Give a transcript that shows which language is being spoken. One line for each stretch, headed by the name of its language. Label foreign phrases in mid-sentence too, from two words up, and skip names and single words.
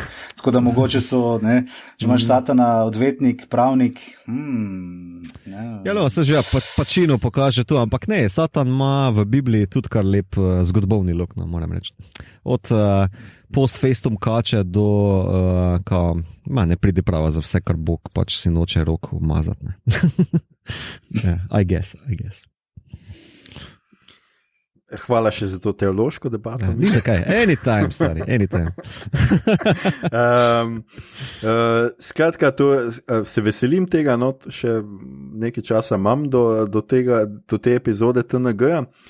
Slovenian: Tako da mogoče so, ne, če imaš Satana odvetnik, pravnik, ne. Ja, no, se že Pacino pokaže tu, ampak ne, Satan ima v Bibliji tudi kar lep zgodbovni lok, no, moram reči. Od
Latin: post festum
Slovenian: kače do ne pride prava za vse, kar Bog pač si noče roko umazati.
English: Yeah, I guess.
Slovenian: Hvala še za to teološko debato. Ni zakaj, anytime, stari, anytime. Skratka, se veselim tega, no, še nekaj časa imam do te epizode TNG-ja.